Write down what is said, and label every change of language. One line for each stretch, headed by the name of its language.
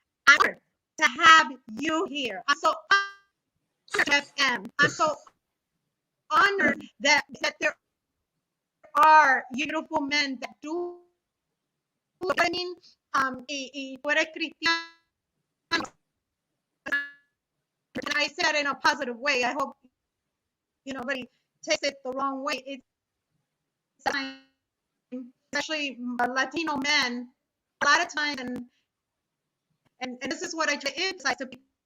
English: I'm honored to have you here. I'm so honored, FM. I'm so honored that there are beautiful men that do. I mean,
Spanish: y tú eres cristiano.
English: And I said in a positive way. I hope nobody takes it the wrong way. It's especially Latino men. A lot of times, and this is what I try to emphasize to people.